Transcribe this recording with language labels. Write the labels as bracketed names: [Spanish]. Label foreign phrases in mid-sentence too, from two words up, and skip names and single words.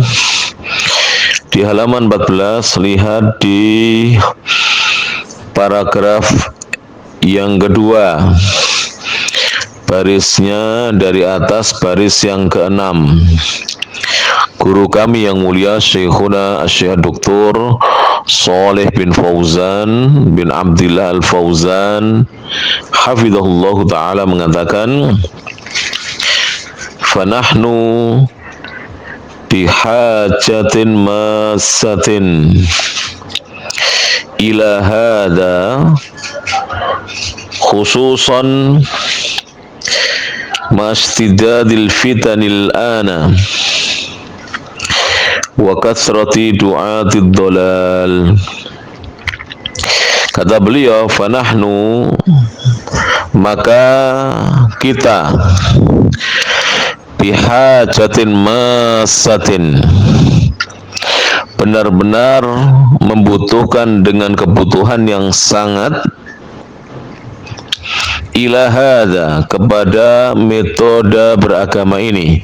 [Indonesian] Di halaman 14, lihat di paragraf yang kedua, barisnya dari atas, baris yang ke-6. Guru kami yang mulia Syekhuna Syekh Dr. Shalih bin Fauzan bin Abdillah Al-Fauzan [Arabic] حفظه الله تعالى [Indonesian] mengatakan, [Arabic] فنحن بحاجة ماسة إلى هذا خصوصا مع اشتداد الفتن الآن وكثرة دعاة الضلال. [Indonesian] Kata beliau, fanahnu, maka kita, [Arabic] بحاجة ماسة, [Indonesian] benar-benar membutuhkan dengan kebutuhan yang sangat, [Arabic] إلى هذا, [Indonesian] kepada metode beragama ini.